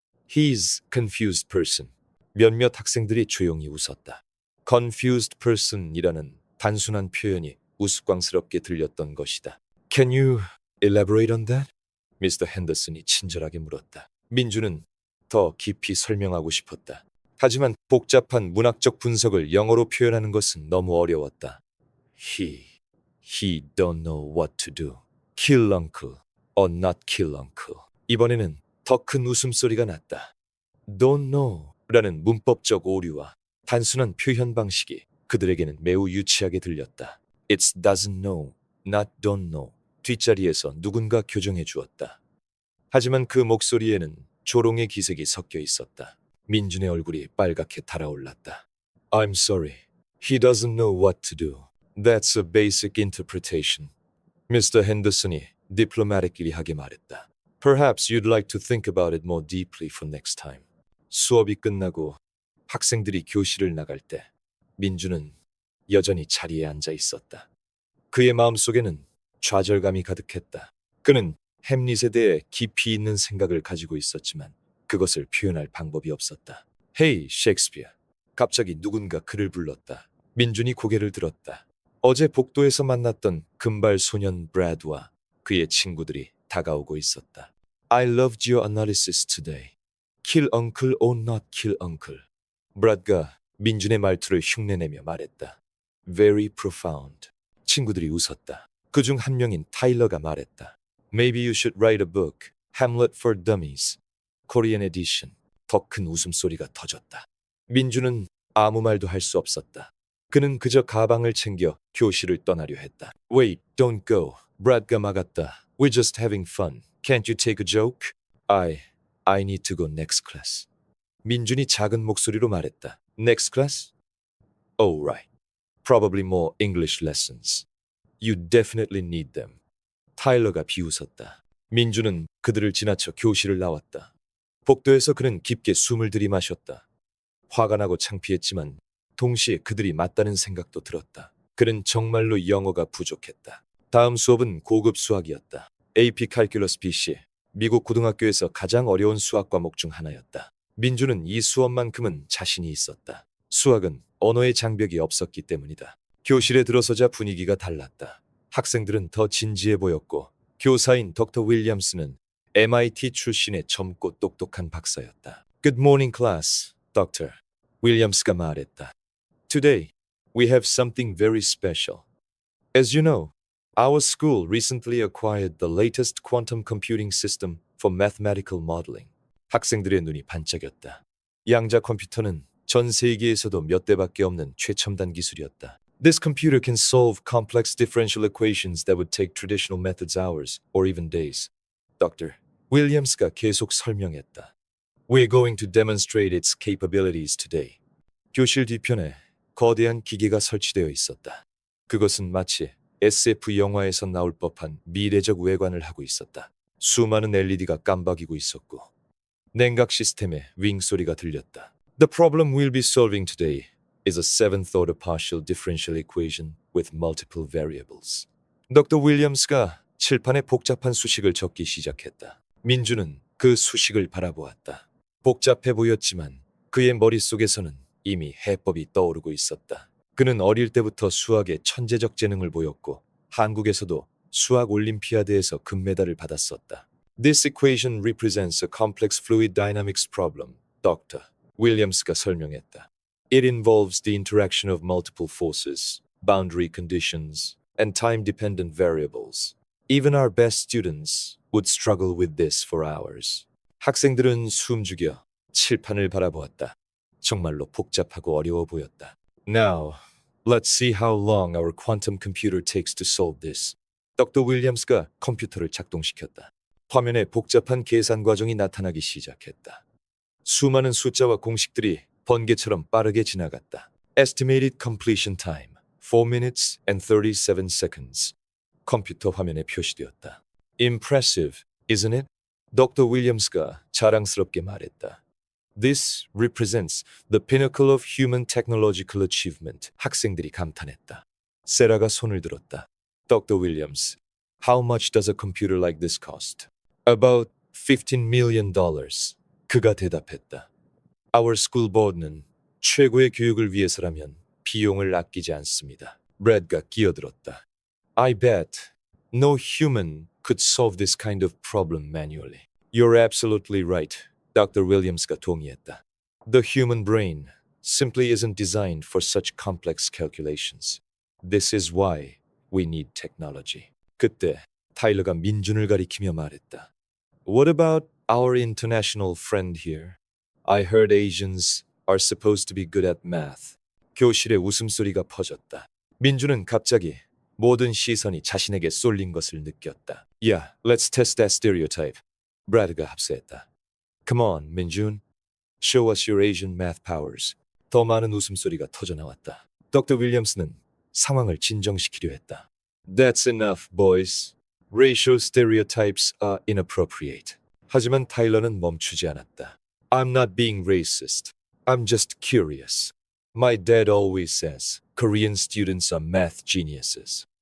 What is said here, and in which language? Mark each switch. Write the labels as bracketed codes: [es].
[en] He's confused person. [ko] 몇몇 학생들이 조용히 웃었다. [en] confused person [ko] 이라는 단순한 표현이 우스꽝스럽게 들렸던 것이다. [en] Can you elaborate on that? [ko] 미스터 핸더슨이 친절하게 물었다. 민주는 더 깊이 설명하고 싶었다. 하지만 복잡한 문학적 분석을 영어로 표현하는 것은 너무 어려웠다. [en] He don't know what to do. Kill uncle or not kill uncle. [ko] 이번에는 더 큰 웃음소리가 났다. [en] Don't know [ko] 라는 문법적 오류와 단순한 표현 방식이 그들에게는 매우 유치하게 들렸다. [en] It's doesn't know, not don't know. [ko] 뒷자리에서 누군가 교정해 주었다. 하지만 그 목소리에는 조롱의 기색이 섞여 있었다. 민준의 얼굴이 빨갛게 달아올랐다. [en] I'm sorry. He doesn't know what to do. That's a basic interpretation. [ko] 미스터 핸더슨이 디플로마틱리하게 말했다. [en] Perhaps you'd like to think about it more deeply for next time. [ko] 수업이 끝나고 학생들이 교실을 나갈 때 민주는 여전히 자리에 앉아 있었다. 그의 마음속에는 좌절감이 가득했다. 그는 햄릿에 대해 깊이 있는 생각을 가지고 있었지만 그것을 표현할 방법이 없었다. [en] Hey, [ko] 셰익스피어. 갑자기 누군가 그를 불렀다. 민준이 고개를 들었다. 어제 복도에서 만났던 금발 소년 브래드와 그의 친구들이 다가오고 있었다. [en] I loved your analysis today. Kill uncle or not kill uncle. [ko] 브래드가 민준의 말투를 흉내내며 말했다. [en] Very profound. [ko] 친구들이 웃었다. 그중 한 명인 타일러가 말했다. [en] Maybe you should write a book. Hamlet for Dummies. Korean edition. [ko] 더 큰 웃음소리가 터졌다. 민준은 아무 말도 할 수 없었다. 그는 그저 가방을 챙겨 교실을 떠나려 했다. [en] Wait, don't go. [ko] 브래드가 막았다. [en] We're just having fun. Can't you take a joke? I need to go next class. [ko] 민준이 작은 목소리로 말했다. [en] Next class? Oh, right. Probably more English lessons. You definitely need them. [ko] 타일러가 비웃었다. 민준은 그들을 지나쳐 교실을 나왔다. 복도에서 그는 깊게 숨을 들이마셨다. 화가 나고 창피했지만 동시에 그들이 맞다는 생각도 들었다. 그는 정말로 영어가 부족했다. 다음 수업은 고급 수학이었다. AP Calculus BC, 미국 고등학교에서 가장 어려운 수학 과목 중 하나였다. 민주는 이 수업만큼은 자신이 있었다. 수학은 언어의 장벽이 없었기 때문이다. 교실에 들어서자 분위기가 달랐다. 학생들은 더 진지해 보였고 교사인 덕터 윌리엄스는 MIT 출신의 젊고 똑똑한 박사였다. [en] Good morning class, Doctor. [ko] 윌리엄스가 말했다. [en] Today, we have something very special. As you know, our school recently acquired the latest quantum computing system for mathematical modeling. [ko] 학생들의 눈이 반짝였다. 양자 컴퓨터는 전 세계에서도 몇 대밖에 없는 최첨단 기술이었다. [en] This computer can solve complex differential equations that would take traditional methods hours or even days. Dr. [ko] 윌리엄스가 계속 설명했다. [en] We're going to demonstrate its capabilities today. [ko] 교실 뒤편에 거대한 기계가 설치되어 있었다. 그것은 마치 SF 영화에서 나올 법한 미래적 외관을 하고 있었다. 수많은 LED가 깜박이고 있었고 냉각 시스템의 윙 소리가 들렸다. [en] The problem we'll be solving today is a seventh order partial differential equation with multiple variables. [ko] 덕터 윌리엄스가 칠판에 복잡한 수식을 적기 시작했다. 민주는 그 수식을 바라보았다. 복잡해 보였지만 그의 머릿속에서는 이미 해법이 떠오르고 있었다. 그는 어릴 때부터 수학에 천재적 재능을 보였고 한국에서도 수학 올림피아드에서 금메달을 받았었다. [en] This equation represents a complex fluid dynamics problem, Dr. [ko] 윌리엄스가 설명했다. [en] It involves the interaction of multiple forces, boundary conditions, and time-dependent variables. Even our best students would struggle with this for hours. [ko] 학생들은 숨죽여 칠판을 바라보았다. 정말로 복잡하고 어려워 보였다. [en] Now, let's see how long our quantum computer takes to solve this. [ko] 덕터 윌리엄스가 컴퓨터를 작동시켰다. 화면에 복잡한 계산 과정이 나타나기 시작했다. 수많은 숫자와 공식들이 번개처럼 빠르게 지나갔다. [en] Estimated completion time, 4 minutes and 37 seconds. [ko] 컴퓨터 화면에 표시되었다. [en] Impressive, isn't it? [ko] 덕터 윌리엄스가 자랑스럽게 말했다. [en] This represents the pinnacle of human technological achievement. [ko] 학생들이 감탄했다. 세라가 손을 들었다. [en] 덕터 윌리엄스, how much does a computer like this cost? About $15 million. [ko] 그가 대답했다. [en] Our school board [ko] 는 최고의 교육을 위해서라면 비용을 아끼지 않습니다. 브래드가 끼어들었다. [en] I bet. No human could solve this kind of problem manually. You're absolutely right. Dr. [ko] Williams가 동의했다. [en] The human brain simply isn't designed for such complex calculations. This is why we need technology. [ko] 그때 타일러가 민준을 가리키며 말했다. [en] What about our international friend here? I heard Asians are supposed to be good at math. [ko] 교실에 웃음소리가 퍼졌다. 민준은 갑자기 모든 시선이 자신에게 쏠린 것을 느꼈다. [en] Yeah, let's test that stereotype. [ko] 브래드가 합세했다. [en] Come on, [ko] 민준. [en] Show us your Asian math powers. [ko] 더 많은 웃음소리가 터져나왔다. 덕터 윌리엄스는 상황을 진정시키려 했다. [en] That's enough, boys. Racial stereotypes are inappropriate. [ko] 하지만 타일러는 멈추지 않았다. [en] I'm not being racist. I'm just curious. My dad always says Korean students are math geniuses.